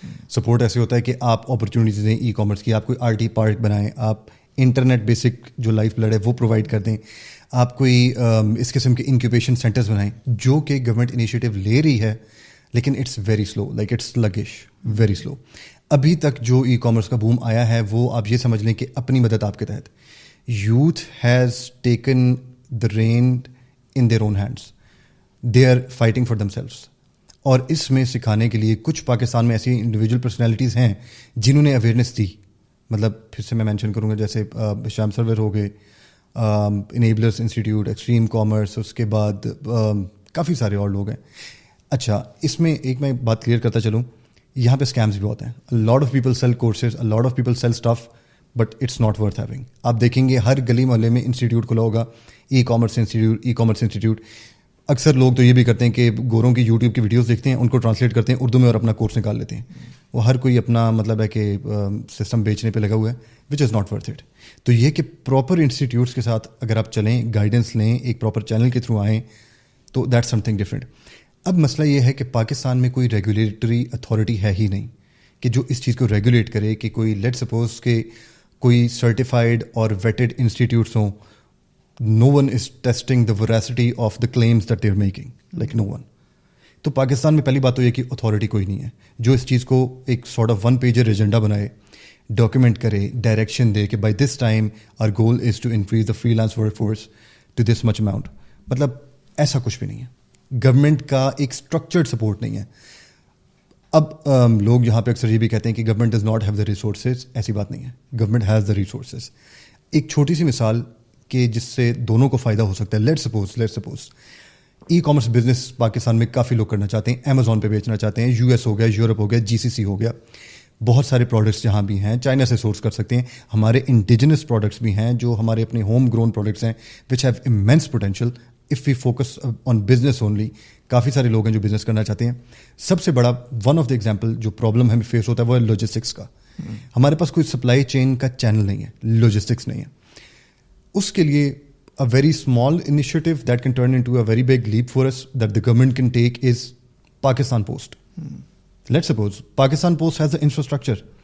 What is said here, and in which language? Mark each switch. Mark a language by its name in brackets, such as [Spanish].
[Urdu] Support ایسے ہوتا ہے کہ آپ اپرچونیٹیز دیں ای کامرس کی, آپ کوئی RT پارک بنائیں, آپ انٹرنیٹ بیسک جو لائف بلڈ ہے وہ پرووائڈ کر دیں, آپ کوئی اس قسم کے انکیوبیشن سینٹرز بنائیں, جو کہ گورنمنٹ انیشیٹو لے رہی ہے, لیکن [English] It's very slow, like it's laggish, very slow. [Urdu] ابھی تک جو ای کامرس کا بوم آیا ہے وہ آپ یہ سمجھ لیں کہ اپنی مدد آپ کے تحت. [English] Youth has taken the rein in their own hands, they are fighting for themselves. [Urdu] اور اس میں سکھانے کے لیے کچھ پاکستان میں ایسی انڈیویجول پرسنالٹیز ہیں جنہوں نے اویئرنیس دی. مطلب پھر سے میں مینشن کروں گا, جیسے شام سرور ہو گئے, انیبلرس انسٹیٹیوٹ, ایکسٹریم کامرس, اس کے بعد کافی سارے اور لوگ ہیں. اچھا, اس میں ایک میں بات کلیئر کرتا چلوں, یہاں پہ اسکیمز بھی بہت ہیں. [English] Lot of people sell courses, lot of people sell stuff, but it's not worth having. [Urdu] آپ دیکھیں گے ہر گلی محلے میں انسٹیٹیوٹ کھلا ہوگا, ای کامرس انسٹیٹیوٹ. اکثر لوگ تو یہ بھی کرتے ہیں کہ گوروں کی یوٹیوب کی ویڈیوز دیکھتے ہیں, ان کو ٹرانسلیٹ کرتے ہیں اردو میں اور اپنا کورس نکال لیتے ہیں. وہ ہر کوئی اپنا مطلب ہے کہ سسٹم بیچنے پہ لگا ہوا ہے, [English] Which is not worth it. [Urdu] تو یہ کہ پراپر انسٹیٹیوٹس کے ساتھ اگر آپ چلیں, گائیڈنس لیں, ایک پراپر چینل کے تھرو آئیں, تو [English] That's something different. [Urdu] اب مسئلہ یہ ہے کہ پاکستان میں کوئی ریگولیٹری اتھارٹی ہے ہی نہیں کہ جو اس چیز کو ریگولیٹ کرے, کہ کوئی لیٹ سپوز کہ کوئی سرٹیفائڈ اور ویٹڈ انسٹیٹیوٹس ہوں. [English] No one is testing the veracity of the claims that they're making, like no one. [Urdu] تو پاکستان میں پہلی بات تو یہ کہ اتھارٹی کوئی نہیں ہے جو اس چیز کو ایک سارٹ آف 1 پیجر ایجنڈا بنائے, ڈاکیومنٹ کرے, ڈائریکشن دے کہ [English] By this time our goal is to increase the freelance workforce to this much amount. [Urdu] مطلب ایسا کچھ بھی نہیں ہے. گورنمنٹ کا ایک اسٹرکچرڈ سپورٹ نہیں ہے. اب لوگ یہاں پہ اکثر یہ بھی کہتے ہیں کہ [English] Government does not have the resources. [Urdu] ایسی بات نہیں ہے, [English] Government has the resources. [Urdu] ایک چھوٹی سی مثال کہ جس سے دونوں کو فائدہ ہو سکتا ہے. Let suppose e commerce business Pakistan میں کافی لوگ کرنا چاہتے ہیں, امیزون پہ بیچنا چاہتے ہیں, US ہو گیا, یورپ ہو گیا, GCC ہو گیا, بہت سارے پروڈکٹس جہاں بھی ہیں چائنا سے سورس کر سکتے ہیں. ہمارے انڈیجنس پروڈکٹس بھی ہیں جو ہمارے اپنے ہوم گرون پروڈکٹس ہیں, [English] Which have immense potential if we focus on business only. [Urdu] کافی سارے لوگ ہیں جو بزنس کرنا چاہتے ہیں. سب سے بڑا [English] one of the example [Urdu] جو پرابلم ہمیں فیس ہوتا ہے وہ ہے لاجسٹکس کا. ہمارے پاس کوئی سپلائی چین کا چینل نہیں ہے, لاجسٹکس نہیں ہے. اس کے لیے [English] a very small initiative that can turn into a very big leap for us that the government can take is Pakistan Post. Let's suppose Pakistan Post has the infrastructure.